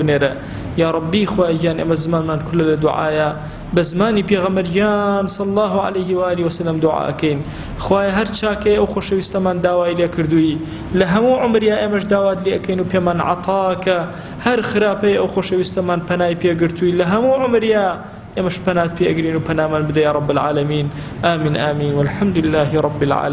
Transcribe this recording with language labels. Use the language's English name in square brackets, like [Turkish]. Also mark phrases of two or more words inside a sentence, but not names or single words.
[Central Kurdish] بنێرە [Arabic] یا ربی [Central Kurdish] خوای گیان ئێمە زمانمان کولە لە دوعایە بە زمانی پێغەمبەریان [Arabic] صلی الله علیه و آله وسلم [Central Kurdish] دوعاکەین خوای هەر چاکەی ئەو خۆشەویستەمان داوای لێ کردووی لە هەموو عمریا ئێمەش داوات لێ ئەکەین و پێمان عەتاکە هەر خراپەی ئەو خۆشەویستەمان پەنای پێگرتووی لە هەموو عمریا ئێمەش پەنات پێئەگرین و پەنامان بدە [Arabic] یا رب العالمین آمین آمین والحمد لله رب العالمین